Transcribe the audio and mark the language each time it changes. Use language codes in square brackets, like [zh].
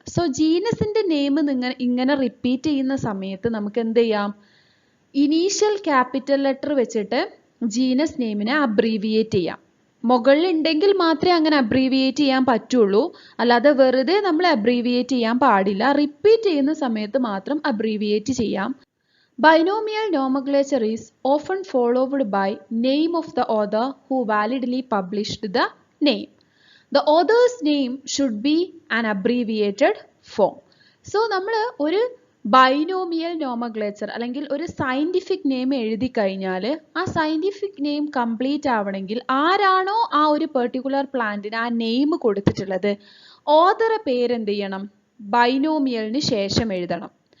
[ml] So ജീനസിൻ്റെ name ഇങ്ങനെ repeat ചെയ്യുന്ന സമയത്ത് നമുക്ക് എന്ത് ചെയ്യാം, ഇനീഷ്യൽ ക്യാപിറ്റൽ ലെറ്റർ വെച്ചിട്ട് ജീനസ് നെയിമിനെ അബ്രീവിയേറ്റ് ചെയ്യാം. മുകളിൽ ഉണ്ടെങ്കിൽ മാത്രമേ അങ്ങനെ അബ്രീവിയേറ്റ് ചെയ്യാൻ പറ്റുള്ളൂ, അല്ലാതെ വെറുതെ നമ്മൾ അബ്രീവിയേറ്റ് ചെയ്യാൻ പാടില്ല. റിപ്പീറ്റ് ചെയ്യുന്ന സമയത്ത് മാത്രം അബ്രീവിയേറ്റ് ചെയ്യാം. [en] Binomial nomenclature is often followed by name of the author who validly published the name. The author's name should be an abbreviated form. [ml] So നമ്മൾ ഒരു ബൈനോമിയൽ നോമക്ലേച്ചർ അല്ലെങ്കിൽ ഒരു സയൻറ്റിഫിക് നെയിം എഴുതി കഴിഞ്ഞാൽ ആ സയൻറ്റിഫിക് നെയിം കംപ്ലീറ്റ് ആവണമെങ്കിൽ ആരാണോ ആ ഒരു പെർട്ടിക്കുലർ പ്ലാന്റിന് ആ നെയിം കൊടുത്തിട്ടുള്ളത് ഓതറെ പേര് എന്ത് ചെയ്യണം, ബൈനോമിയലിന് ശേഷം എഴുതണം.